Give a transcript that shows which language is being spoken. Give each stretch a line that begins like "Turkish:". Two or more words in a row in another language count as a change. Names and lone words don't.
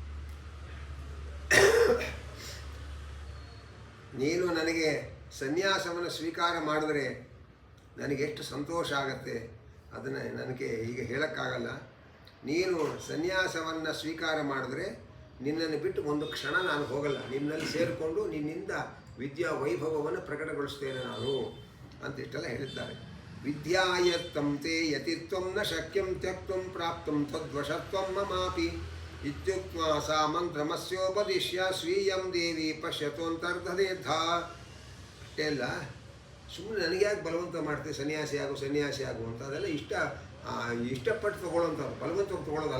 Kannada: ನೀನು ನನಗೆ ಸನ್ಯಾಸವನ್ನು ಸ್ವೀಕಾರ ಮಾಡಿದ್ರೆ ನನಗೆಷ್ಟು ಸಂತೋಷ ಆಗತ್ತೆ ಅದನ್ನು ನನಗೆ ಈಗ ಹೇಳೋಕ್ಕಾಗಲ್ಲ. ನೀನು ಸನ್ಯಾಸವನ್ನು ಸ್ವೀಕಾರ ಮಾಡಿದ್ರೆ ನಿನ್ನನ್ನು ಬಿಟ್ಟು ಒಂದು ಕ್ಷಣ ನಾನು ಹೋಗಲ್ಲ. ನಿನ್ನಲ್ಲಿ ಸೇರಿಕೊಂಡು ನಿನ್ನಿಂದ ವಿದ್ಯಾ ವೈಭವವನ್ನು ಪ್ರಕಟಗೊಳಿಸ್ತೇನೆ ನಾನು ಅಂತ ಇಷ್ಟೆಲ್ಲ ಹೇಳಿದ್ದಾರೆ.
Sanskrit: ವಿದ್ಯಾಯತ್ತಂ ತೇ ಯತಿತ್ವಂ ನ ಶಕ್ಯಂ ತ್ಯಕ್ತಂ ಪ್ರಾಪ್ತಂ ತದ್ವಶತ್ವಂ ಮಮಾಪಿ ಇತ್ಯುಕ್ತ್ವಾ ಸಾ ಮಂತ್ರಮಸ್ಯೋಪದಿಶ್ಯ ಸ್ವೀಯಂ ದೇವಿ ಪಶ್ಯತೋಂತರ್ಧದೇಧ.
Kannada: ಅಷ್ಟೇ ಅಲ್ಲ, ಸುಮ್ಮನೆ ನನಗೆ ಯಾಕೆ ಬಲವಂತ ಮಾಡ್ತೀವಿ ಸನ್ಯಾಸಿ ಆಗು ಅಂತ. ಅದೆಲ್ಲ ಇಷ್ಟಪಟ್ಟು ತೊಗೊಳ್ಳೋಂಥವ್ರು, ಬಲವಂತವಾಗಿ ತೊಗೊಳ್ಳೋದಲ್ಲ.